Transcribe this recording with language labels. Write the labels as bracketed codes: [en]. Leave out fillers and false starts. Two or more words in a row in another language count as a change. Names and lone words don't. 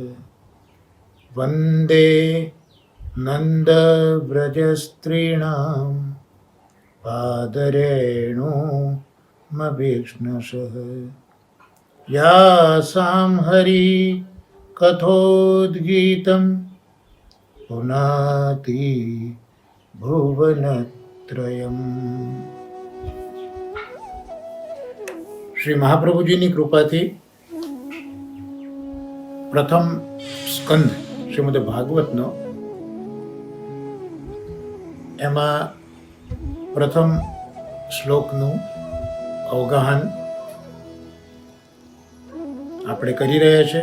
[sa] वन्दे नन्दव्रजस्त्रीणां पादरेणुमभीक्ष्णशः यासां हरि कथोद्गीतं पुनाति भुवनत्रयम्। [gu] શ્રી મહાપ્રભુજીની કૃપાથી પ્રથમ સ્કંદ શ્રીમદ ભાગવતનો એમાં પ્રથમ શ્લોકનું અવગાહન આપણે કરી રહ્યા છે.